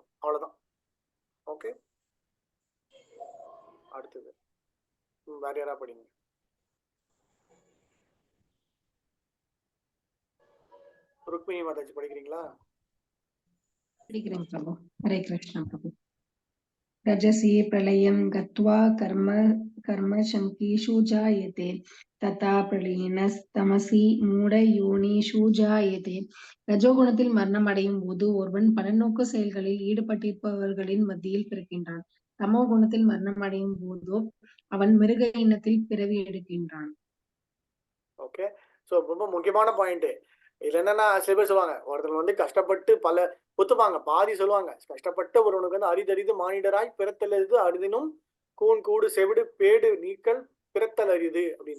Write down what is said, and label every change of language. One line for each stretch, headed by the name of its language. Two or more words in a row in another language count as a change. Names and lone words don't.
Tamil: அவ்வளவுதான். ஓகே, அடுத்தது வேற யாரா படிங்க. ருக்மிணி மாதாஜி படிக்கிறீங்களா? படிக்கிறேன் பிரபு. ஹரே கிருஷ்ண பிரபு.
Sanskrit: रजसी प्रलयं गत्वा कर्मशङ्कीषु जायते तथा प्रलीनस्तमसि मूढयोनिषु जायते.
Tamil: ரஜோகுணத்தில் மரணம் அடையும் போது ஒருவன் பலநோக்கு செயல்களில் ஈடுபட்டிருப்பவர்களின் மத்தியில் பிறக்கின்றான். தமோ குணத்தில் மரணம் அடையும் போதோ அவன் மிருக இனத்தில் பிறவி எடுக்கின்றான். ஓகே, சோ ரொம்ப முக்கியமான பாயிண்ட். இதுல என்னன்னா சில பேர் சொல்லுவாங்க, ஒருத்தர் வந்து கஷ்டப்பட்டு பல ஒத்துப்பாங்க, பாதி சொல்லுவாங்க, கஷ்டப்பட்டு ஒருவனுக்கு வந்து அரிதறிது மானிடராய் பிறத்தலரிது அரிதினும் கூன் கூடு செவிடு பேடு நீக்கல் பிறத்தல் அரிது அப்படின்னு.